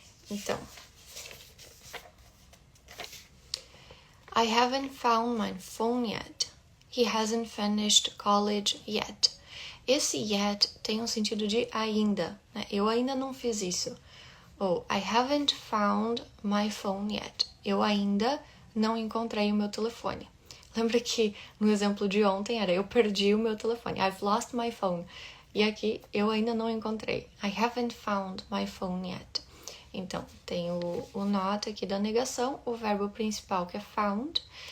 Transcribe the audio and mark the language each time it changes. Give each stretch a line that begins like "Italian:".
Portuguese: Então,
English: I haven't found my phone yet. He hasn't finished college yet.
Portuguese: Esse yet tem um sentido de ainda, né? Eu ainda não fiz isso. Ou
English: I haven't found my phone yet.
Portuguese: Eu ainda não encontrei o meu telefone. Lembra que no exemplo de ontem era eu perdi o meu telefone.
English: I've lost my phone.
Portuguese: E aqui eu ainda não encontrei.
English: I haven't found my phone yet.
Portuguese: Então, tem o not aqui da negação, o verbo principal que é found.